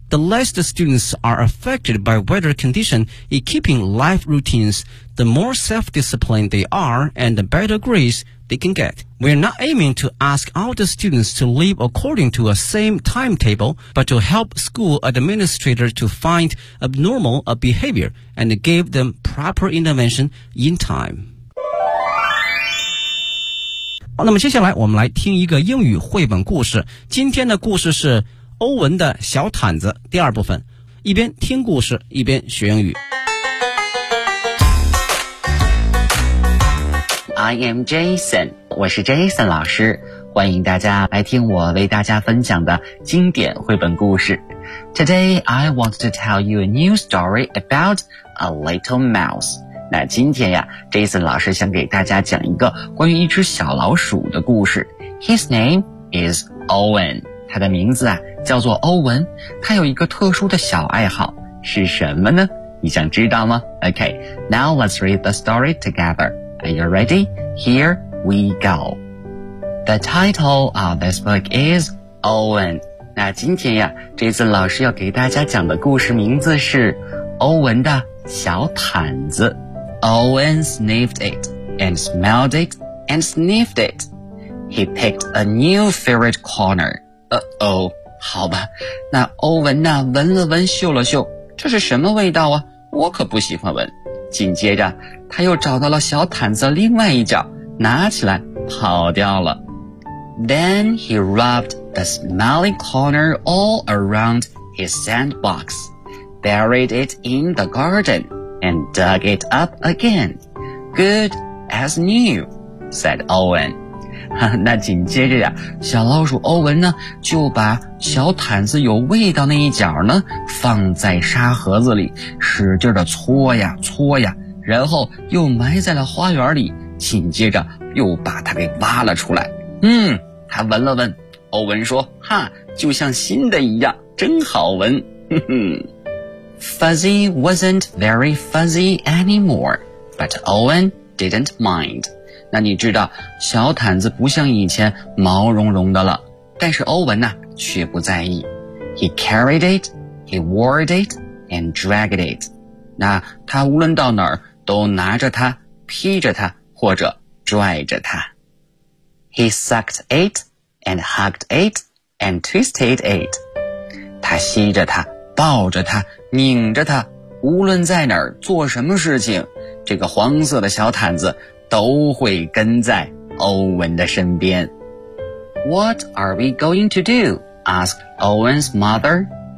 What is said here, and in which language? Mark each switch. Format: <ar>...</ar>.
<en>The less the students are affected by weather condition in keeping life routines, the more self-disciplined they are and the better grades they can get. We're not aiming to ask all the students to live according to a same timetable, but to help school administrators to find abnormal behavior and give them proper intervention in time.</en> <zh>好，那么接下来我们来听一个英语绘本故事。今天的故事是欧文的小毯子第二部分。一边听故事，一边学英语。</zh> <en>I am Jason，</en> <zh>我是 Jason 老师，欢迎大家来听我为大家分享的经典绘本故事。</zh> <en>Today I want to tell you a new story about a little mouse。</en> <zh>那今天呀 ，Jason 老师想给大家讲一个关于一只小老鼠的故事。</zh> <en>His name is Owen，</en> <zh>他的名字啊叫做欧文。他有一个特殊的小爱好，是什么呢？你想知道吗</zh> <en>？Okay， now let's read the story together. Are you ready? Here we go. The title of this book is Owen.</en> <zh>那今天呀，这次老师要给大家讲的故事名字是欧文的小毯子。</zh> <en>Owen sniffed it and smelled it and sniffed it. He picked a new favorite corner.</en> <zh>Uh-oh, 好吧，那欧文呢，闻了闻，嗅了嗅，这是什么味道啊？我可不喜欢闻。紧接着，他又找到了小毯子另外一角，拿起来，跑掉了。</zh> <en>Then he rubbed the smelly corner all around his sandbox, buried it in the garden, and dug it up again. Good as new, said Owen.</en> <zh>那紧接着呀，小老鼠欧文呢，就把小毯子有味道那一角呢，放在沙盒子里，使劲的搓呀搓呀，然后又埋在了花园里，紧接着又把它给挖了出来。嗯，他闻了闻，欧文说，哈，就像新的一样，真好闻。</zh> <en>Fuzzy wasn't very fuzzy anymore, but Owen didn't mind.</en> <zh>那你知道，小毯子不像以前毛茸茸的了，但是欧文呢，却不在意。</zh> <en>He carried it, he wore it, and dragged it.</en> <zh>那他无论到哪儿，都拿着它，披着它，或者拽着它。</zh> <en>He sucked it, and hugged it, and twisted it.</en> <zh>他吸着它，抱着它，拧着它，无论在哪儿做什么事情，这个黄色的小毯子都会跟在欧文的身边。</zh> <en>What are we going to do? Asked Owen's mother.</en>